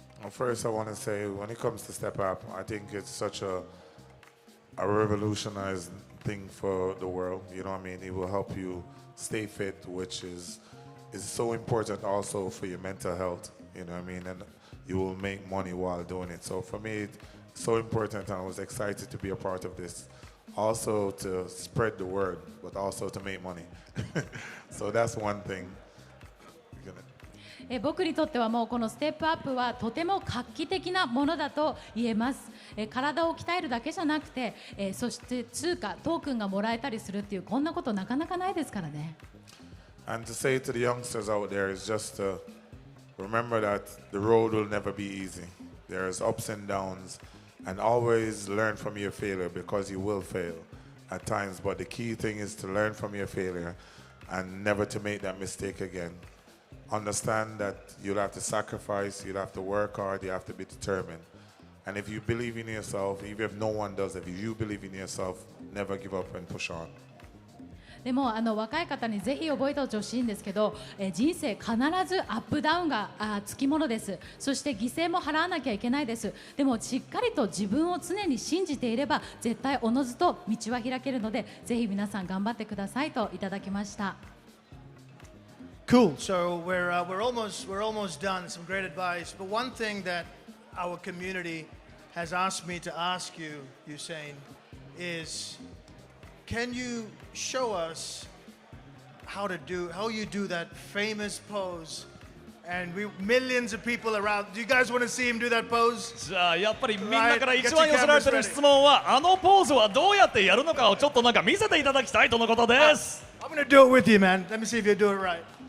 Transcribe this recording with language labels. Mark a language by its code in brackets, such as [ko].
[en] First, I want to say, when it comes to Step Up, I think it's such a revolutionized thing for the world. You know what I mean? It will help you stay fit, which is so important also for your mental health. You know what I mean? And you will make money while doing it. So for me, it's so important, and I was excited to be a part of this. Also to spread the word, but also to make money. So that's one thing. [ja] 僕にとってはもうこのステップアップはとても画期的なものだと言えます。体を鍛えるだけじゃなくて、そして通貨、トークンがもらえたりするっていうこんなことなかなかないですからね。 [en] And to say to the youngsters out there is just to remember that the road will never be easy. There's ups and downs, and always learn from your failure because you will fail at times. But the key thing is to learn from your failure and never to make that mistake again. Understand that you'll have to sacrifice, you'll have to work hard, you have to be determined. And if you believe in yourself, even if no one does, if you believe in yourself, never give up and push on. [ja] でも若い方にぜひ覚えておいてほしいんですけど、人生必ずアップダウンがつきものです。そして犠牲も払わなきゃいけないです。でもしっかりと自分を常に信じていれば絶対おのずと道は開けるので、ぜひ皆さん頑張ってくださいといただきました。 [en] Cool. So we're almost done. Some great advice. But one thing that our community has asked me to ask you, Usain, is can you show us how you do that famous pose? And millions of people around. Do you guys want to see him do that pose? [ja] じゃあやっぱりみんなから一番寄せられてる質問は、あのポーズはどうやってやるのかをちょっと見せていただきたいとのことです。 [en] I'm going to do it with you, man. Let me see if you do it right.